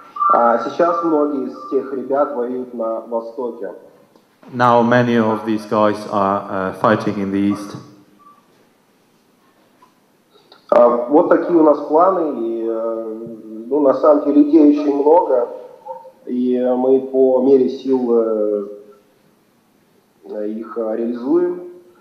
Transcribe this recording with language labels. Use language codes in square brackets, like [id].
[ru] Сейчас многие из тех ребят воюют на Востоке. [en] Now many of these guys are fighting in the east. [ru] Вот такие у нас планы, и на самом деле идей очень много, и мы по мере сил их реализуем.